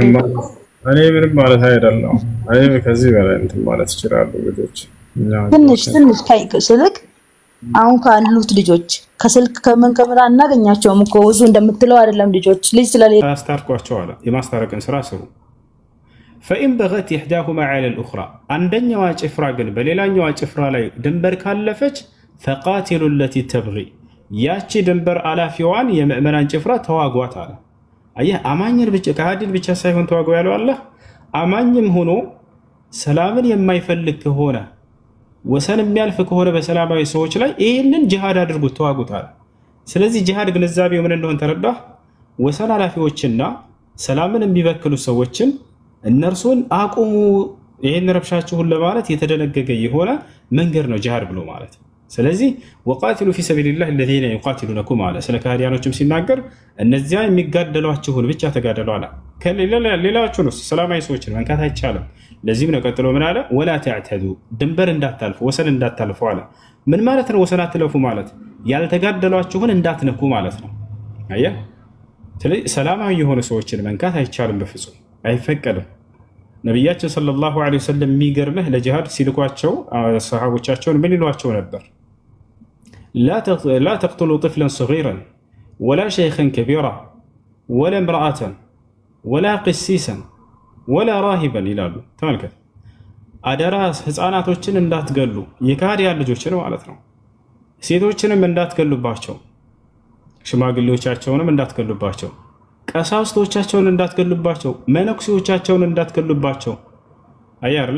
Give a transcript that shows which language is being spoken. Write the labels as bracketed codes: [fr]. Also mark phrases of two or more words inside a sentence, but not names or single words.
[am] እኔ ምንም ማለት አይደለም። እኔ ከዚህ በላይ እንትን ማለት ይችላል። ልጆች ትንሽ ስልክ አሁን ካሉት ልጆች ከስልክ ከምን ከምራ እናገኛቸውም እኮ ብዙ እንደምትለው አይደለም። ልጆች ልጅ ስለሌለ አስታርቋቸው አለ። የማስታረቅን ስራ ስሩ። [ar] فإن بغت إحداهما على الأخرى [am] አንደኛዋ ጭፍራ ግን በሌላኛዋ ጭፍራ ላይ ድንበር ካለፈች [ar] فقاتلوا التي تبغي [am] ያቺ ድንበር አላፊዋን የምእመናን ጭፍራ ተዋጓት አለ። አየህ አማኝን ብቻ ከሃዲን ብቻ ሳይሆን ተዋጉ ያለው አላህ አማኝም ሆኖ ሰላምን የማይፈልግ ከሆነ ወሰን የሚያልፍ ከሆነ በሰላማዊ ሰዎች ላይ ይሄንን ጂሃድ አድርጉት ተዋጉት አለ። ስለዚህ ጂሃድ ግንዛቤው ምን እንደሆነ ተረዳህ? ወሰን አላፊዎችና ሰላምን የሚበክሉ ሰዎችን እነርሱን አቁሙ፣ ይሄን ረብሻችሁን ለማለት የተደነገገ የሆነ መንገድ ነው ጂሃድ ብሎ ማለት። ስለዚህ [ar] وقاتلوا في سبيل الله الذين يقاتلونكم [am] አለ። ስለ ካህዲያኖችም ሲናገር እነዚያ የሚጋደሏችሁን ብቻ ተጋደሉ አለ። ከሌላዎቹን ሰላማዊ ሰዎችን መንካት አይቻልም። ለዚህም ነው ቀጥሎ ምን አለ? ወላ ተዕተዱ ድንበር እንዳታልፉ ወሰን እንዳታልፉ አለ። ምን ማለት ነው? ወሰን አትለፉ ማለት ያልተጋደሏችሁን እንዳትነኩ ማለት ነው። አየህ፣ ስለዚህ ሰላማዊ የሆኑ ሰዎችን መንካት አይቻልም፣ በፍጹም አይፈቀድም። ነብያችን [ar] صلى الله عليه وسلم [am] የሚገርምህ ለጂሃድ ሲልኳቸው ሰሃቦቻቸውን ምን ይሏቸው ነበር? [ar] لا تقتلوا طفلا صغيرا ولا شيخا كبيرا ولا امرأة ولا قسيسا ولا راهبا [am] ይላሉ። ተመልከት፣ አደራ ህፃናቶችን እንዳትገሉ፣ የካህዲያን ልጆችን ማለት ነው። ሴቶችንም እንዳትገሉባቸው፣ ሽማግሌዎቻቸውንም እንዳትገሉባቸው፣ ቀሳውስቶቻቸውን እንዳትገሉባቸው፣ መነኩሴዎቻቸውን እንዳትገሉባቸው። አየህ አይደል?